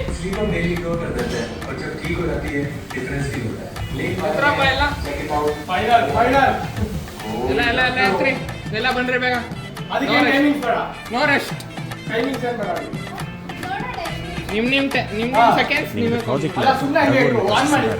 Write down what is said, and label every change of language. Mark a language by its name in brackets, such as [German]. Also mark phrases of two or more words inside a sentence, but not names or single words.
[Hindi] को डेली ग्रो कर देते हैं और जब ठीक हो जाती है डिफरेंस फील होता है [Kannada] ಎಲ್ಲ ಬಂದ್ರೆ ಬೇಗ ಅದಕ್ಕೆ ಟೈಮಿಂಗ್ ಬೇಡ [English] no rest timing [Kannada] ಏನು ಬೇಡ ನಿಮ್ ಸೆಕೆಂಡ್ಸ್ ನಿಮಗೆ ಅಲ್ಲ ಸುಮ್ಮನೆ ಹಂಗೆ ಆನ್ ಮಾಡಿಕೋ